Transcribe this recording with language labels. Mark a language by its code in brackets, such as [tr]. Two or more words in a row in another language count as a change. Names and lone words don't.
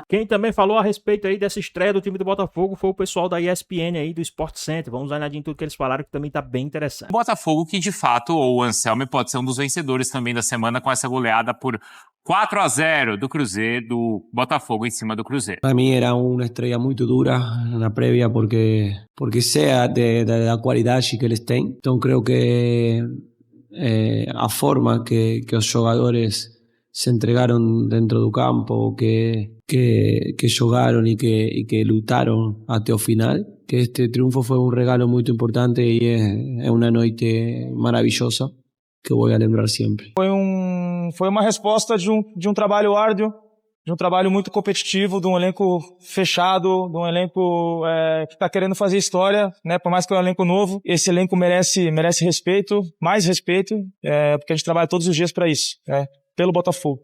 [pt] Quem também falou a respeito aí dessa estreia do time do Botafogo foi o pessoal da ESPN aí, do Sport Center. Vamos dar uma olhadinha em tudo que eles falaram, que também tá bem interessante. O Botafogo que, de fato, ou o Anselmi pode ser um dos vencedores também da semana com essa goleada por 4-0 do Cruzeiro, do Botafogo em cima do Cruzeiro. [es] Para mí era una estrella muy dura en la previa porque sea de la cualidad que [pt] eles têm. [es] Então creo que a forma que los jugadores se entregaron dentro [pt] do campo, [es] que jugaron y que lutaron hasta el final, que este triunfo fue un regalo muy importante y es una noite maravillosa que voy a lembrar siempre. [pt] Foi uma resposta de um trabalho árduo, de um trabalho muito competitivo, de um elenco fechado, de um elenco que está querendo fazer história, né? Por mais que é um elenco novo, esse elenco merece respeito, mais respeito, porque a gente trabalha todos os dias para isso, pelo Botafogo.